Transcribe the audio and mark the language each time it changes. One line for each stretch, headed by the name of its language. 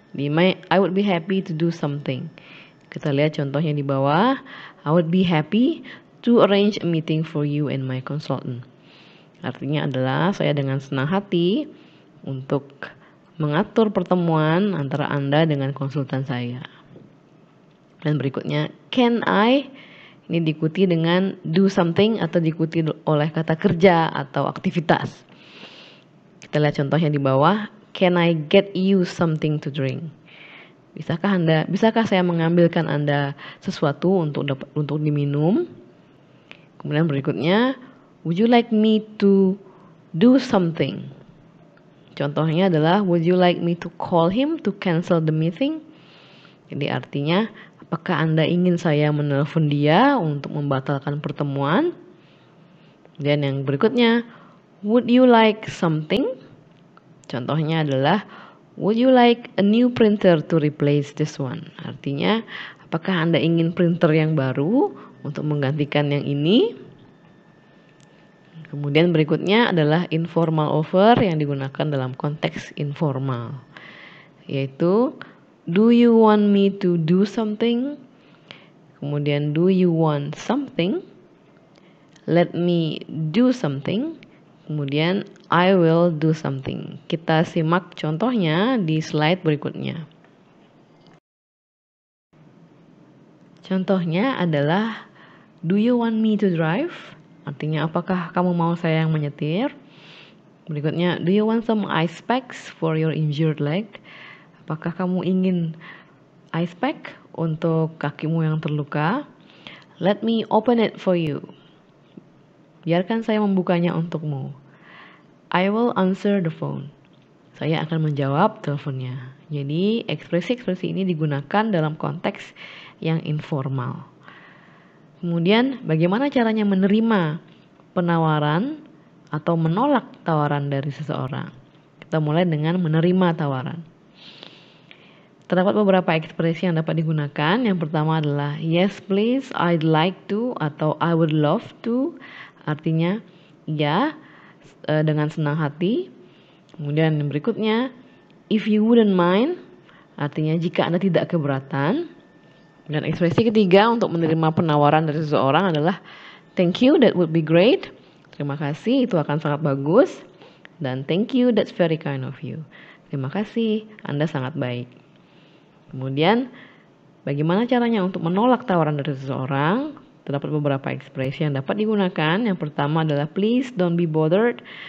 English: Di I would be happy to do something.
Indonesian: Kita lihat contohnya di bawah.
English: I would be happy to arrange a meeting for you and my consultant.
Indonesian: Artinya adalah saya dengan senang hati untuk mengatur pertemuan antara Anda dengan konsultan saya. Dan berikutnya,
English: can I,
Indonesian: ini diikuti dengan
English: do something
Indonesian: atau diikuti oleh kata kerja atau aktivitas. Kita lihat contohnya di bawah,
English: can I get you something to drink?
Indonesian: Bisakah saya mengambilkan Anda sesuatu untuk diminum? Kemudian berikutnya,
English: would you like me to do something?
Indonesian: Contohnya adalah,
English: would you like me to call him to cancel the meeting?
Indonesian: Jadi artinya, apakah Anda ingin saya menelpon dia untuk membatalkan pertemuan? Dan yang berikutnya,
English: would you like something?
Indonesian: Contohnya adalah,
English: would you like a new printer to replace this one?
Indonesian: Artinya, apakah Anda ingin printer yang baru untuk menggantikan yang ini? Kemudian berikutnya adalah informal offer yang digunakan dalam konteks informal, yaitu
English: do you want me to do something?
Indonesian: Kemudian
English: do you want something? Let me do something.
Indonesian: Kemudian
English: I will do something.
Indonesian: Kita simak contohnya di slide berikutnya. Contohnya adalah
English: do you want me to drive?
Indonesian: Artinya apakah kamu mau saya yang menyetir? Berikutnya,
English: do you want some ice packs for your injured leg?
Indonesian: Apakah kamu ingin ice pack untuk kakimu yang terluka?
English: Let me open it for you.
Indonesian: Biarkan saya membukanya untukmu.
English: I will answer the phone.
Indonesian: Saya akan menjawab teleponnya. Jadi, ekspresi-ekspresi ini digunakan dalam konteks yang informal. Kemudian, bagaimana caranya menerima penawaran atau menolak tawaran dari seseorang? Kita mulai dengan menerima tawaran. Terdapat beberapa ekspresi yang dapat digunakan. Yang pertama adalah
English: yes please, I'd like to, atau I would love to.
Indonesian: Artinya ya, dengan senang hati. Kemudian yang berikutnya,
English: if you wouldn't mind,
Indonesian: artinya jika Anda tidak keberatan. Dan ekspresi ketiga untuk menerima penawaran dari seseorang adalah
English: thank you, that would be great.
Indonesian: Terima kasih, itu akan sangat bagus. Dan
English: thank you, that's very kind of you.
Indonesian: Terima kasih, Anda sangat baik. Kemudian, bagaimana caranya untuk menolak tawaran dari seseorang? Terdapat beberapa ekspresi yang dapat digunakan. Yang pertama adalah
English: please don't be bothered.